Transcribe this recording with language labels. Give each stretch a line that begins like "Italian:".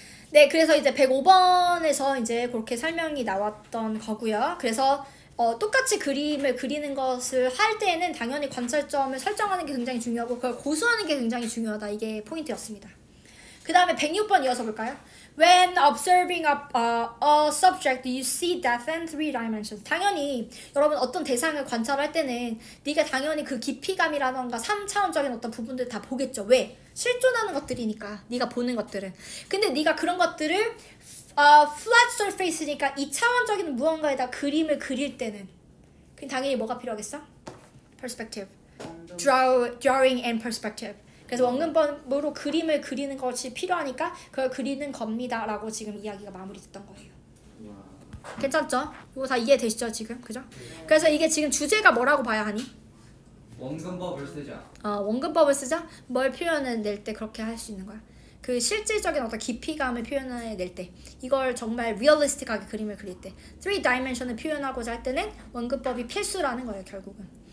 Korean: 네, 그래서 이제 105번에서 이제 그렇게 설명이 나왔던 거고요. 그래서 똑같이 그림을 그리는 것을 할 때에는 당연히 관찰점을 설정하는 게 굉장히 중요하고 그걸 고수하는 게 굉장히 중요하다. 이게 포인트였습니다. 그 다음에 106번 이어서 볼까요?
English: When observing a subject, you see depth in 3 dimensions.
Korean: 당연히 여러분 어떤 대상을 관찰할 때는 네가 당연히 그 깊이감이라던가 3차원적인 어떤 부분들 다 보겠죠. 왜? 실존하는 것들이니까 네가 보는 것들은. 근데 네가 그런 것들을
English: flat surface
Korean: 니까 2차원적인 무언가에다 그림을 그릴 때는 당연히 뭐가 필요하겠어?
English: Perspective. Drawing and perspective.
Korean: 그래서 원근법으로 그림을 그리는 것이 필요하니까 그걸 그리는 겁니다 라고 지금 이야기가 마무리됐던 거예요. 괜찮죠? 이거 다 이해되시죠 지금? 그죠? 그래서 이게 지금 주제가 뭐라고 봐야 하니? 원근법을 쓰자. 원근법을 쓰자? 뭘 표현을 낼 때 그렇게 할 수 있는 거야. 그 실질적인 어떤 깊이감을 표현해낼 때, 이걸 정말 리얼리스틱하게 그림을 그릴 때, 3 다이멘션을 표현하고자 할 때는 원근법이 필수라는 거예요, 결국은.